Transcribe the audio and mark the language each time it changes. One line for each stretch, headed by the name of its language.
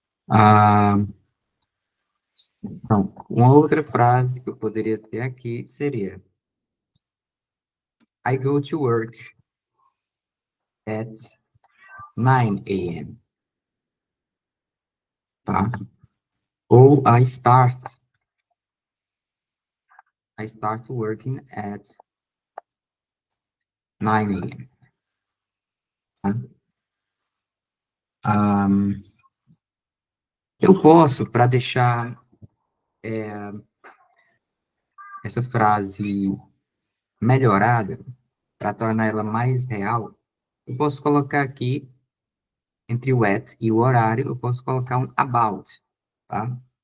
Portuguese: Ah, então, uma outra frase que eu poderia ter aqui seria
English: I go to work at 9 a.m.,
Portuguese: tá?
English: Ou I start working at 9 a.m.,
Portuguese: tá? Um, eu posso, para deixar essa frase melhorada, para tornar ela mais real, eu posso colocar aqui, entre o at e o horário, eu posso colocar um about, tá?